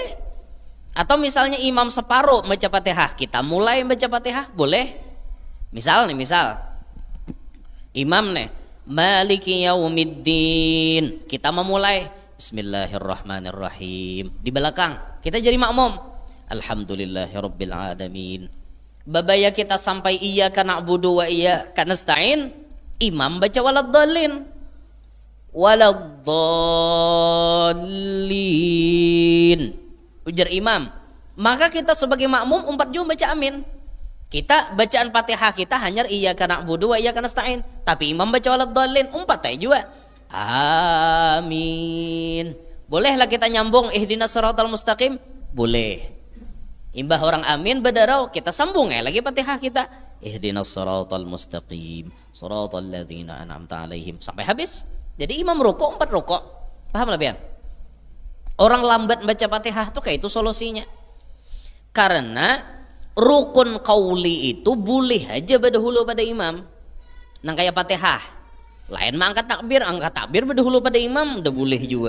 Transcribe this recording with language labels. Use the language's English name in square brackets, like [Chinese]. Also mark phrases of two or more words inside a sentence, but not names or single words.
[Banjar] Atau misalnya imam separuh baca Fatihah, kita mulai baca Fatihah, boleh. Misal imam nih [Arabic] مالك يوم الدين, [Banjar] kita memulai Bismillahirrahmanirrahim, di belakang kita jadi makmum [Arabic] الحمد لله رب العالمين. [Banjar] Babaya kita sampai [Arabic] إياك نعبد وإياك نستعين, [Banjar] imam baca waladdallin, ujar imam, maka kita sebagai makmum umpat jum baca amin. Kita bacaan Fatihah kita hanya [Arabic] إياك نعبد وإياك نستعين, [Banjar] tapi imam baca waladdallin, umpat aja juga amin. Bolehlah kita nyambung [Arabic] اهدنا الصراط المستقيم, [Banjar] boleh. Imbah orang amin bedarau, kita sambung lagi Fatihah kita [Arabic] اهدنا الصراط المستقيم صراط الذين أنعمت عليهم [Banjar] sampai habis. Jadi imam rukuk 4 rukuk. Paham lah pian? Orang lambat baca Fatihah tuh kayak itu solusinya. Karena [Arabic] ركن قولي [Banjar] itu boleh aja berdahulu pada imam. Nang kayak Fatihah. Lain mah angkat takbir berdahulu pada imam udah boleh juga.